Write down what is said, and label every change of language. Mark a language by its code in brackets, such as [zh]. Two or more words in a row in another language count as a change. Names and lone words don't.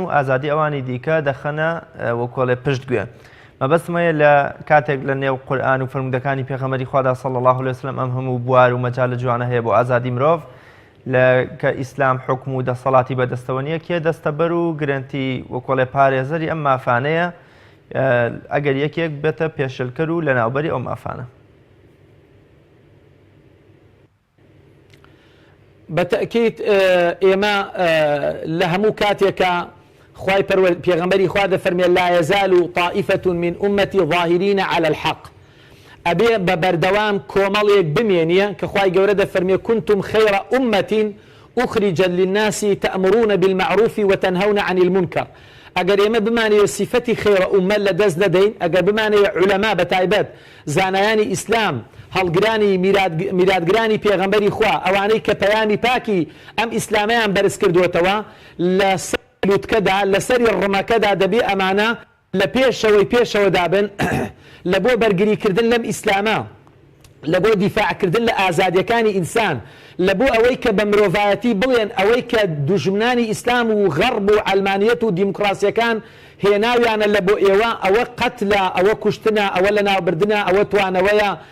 [ckb] ئازادی ئەوانی دیکە دەخەنە وەکۆڵێ پشتگوێ مەبەستمەیە لە کاتێک لە نێو قورئان و فەرمودەکانی پێغەمبەری خوادا [ar] صلی الله علیه وسلم [ckb] ئەم هەموو بوار و مەجال جوانە هەیە بۆ ئازادی مرۆڤ کە ئیسلام حکم و دەسەڵاتی بەدەستەوە نییە کێ دەستەبەر و گرنتی وەکۆڵێ پارێزەری ئەم مافانەیە ئەگەر یەکێک بێتە پێشلکەر و لە ناوبەری ئەو مافانە بەتەکیت ئێمە لە هەموو کاتێکە خوای پێغەمبەری خوا دەفەرمێ [ar] لا يزال طائفة من أمتي ظاهرين على الحق [ckb] ئەبێ بە بەردەوام کۆمەڵێک بمێنیە کە خوای گەورە دەفەرمێ [ar] كنتم خير أمة أخرجت للناس تأمرون بالمعروف وتنهون عن المنكر [ckb] ئەگەر ئێمە بمانەوە سیفەتی [ar] خێرە ئومە [ckb] لە دەست دەدەین ئەگەر بمانەوە عولەما بەتایبەت زانایانی ئیسلام هەڵگرانی میراتگرانی پێغەمبەری خوا ئەوانەی کە پەیامی پاکی ئەم ئیسلامیان بەرز کردوتەوە لە لوتکەدا لەسەری ڕمەکەدا دەبێ ئەمانە لە پێشەوە دابن لە بۆ بەرگریکردن لەم ئیسلامە لە بۆ دیفاعکردن لە ئازادیەکانی ئینسان لە بۆ ئەوەی کە بە مرۆڤایەتی بڵێن ئەوەی کە دوژمنانی ئیسلام و غەرب و ئەلمانیەت و دیموکراسیەکان هێناویانە لە بۆ ئێوە ئەوە قەتلە ئەوە کوشتنە ئەوە لە ناوبردنە ئەوە توانەوەیە